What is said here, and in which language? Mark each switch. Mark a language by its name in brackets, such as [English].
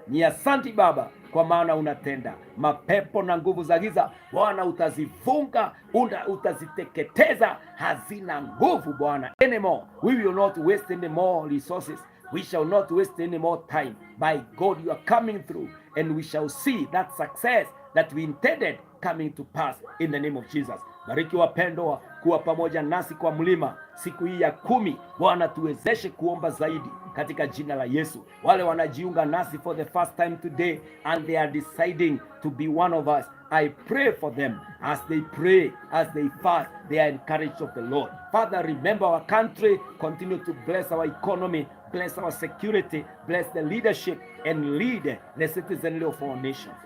[Swahili] Ni asante Baba kwa maana unatenda. Mapepo na nguvu za giza Bwana utazifunga, utaziteketeza, hazina nguvu Bwana anymore. [English] We will not waste any more resources. We shall not waste any more time. By God, you are coming through, and we shall see that success that we intended coming to pass in the name of Jesus. [Swahili] Bariki wapendwa kuwa pamoja nasi kwa mlima siku hii ya 10. Bwana, tuwezeshe kuomba zaidi katika jina la Yesu. Wale wanajiunga nasi [English] for the first time today and they are deciding to be one of us, I pray for them as they pray, as they fast, they are encouraged of the Lord. Father, remember our country, continue to bless our economy, bless our security, bless the leadership, and lead the citizenry of our nation.